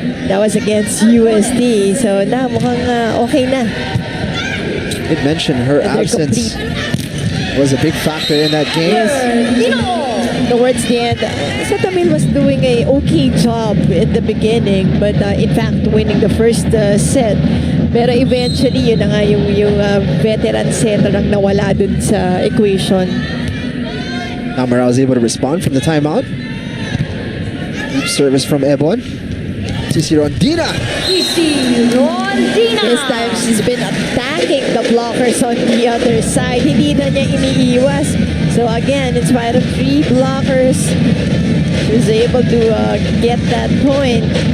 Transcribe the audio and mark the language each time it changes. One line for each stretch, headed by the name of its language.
English: That was against UST.
Filipino: So na, mukhang okay na.
English: Did mention her absence was a big factor in that game. The towards the end, Satamil was doing a okay job in the beginning, but in fact, winning the first set.
Filipino: Pero eventually, yun na nga yung veteran setter ang nawala dun sa equation.
English: Tamaraws able to respond from the timeout. Deep service from Ebon. Cici Rondina. Cici Rondina. This time, she's been attacking the blockers on the other side.
Filipino: Hindi na niya iniiwas.
English: So again, in spite of 3 blockers, she was able to get that point.